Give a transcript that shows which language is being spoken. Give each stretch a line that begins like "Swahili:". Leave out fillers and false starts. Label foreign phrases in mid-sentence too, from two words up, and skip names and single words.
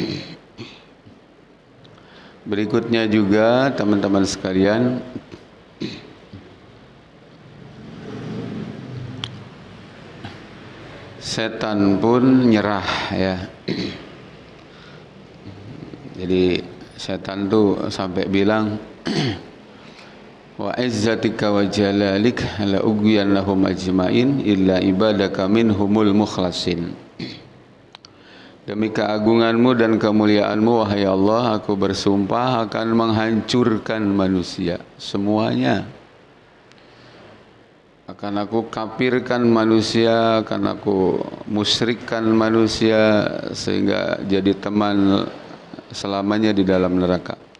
Indonesian: Berikutnya juga teman-teman sekalian, setan pun nyerah ya. Jadi setan tuh sampai bilang
Arabic: وعزتك وجلالك لأغوينهم أجمعين إلا عبادك منهم المخلصين.
Indonesian: Demi keagunganmu dan kemuliaanmu wahai Allah, aku bersumpah akan menghancurkan manusia semuanya. Akan aku kafirkan manusia, akan aku musyrikkan manusia sehingga jadi teman selamanya di dalam neraka.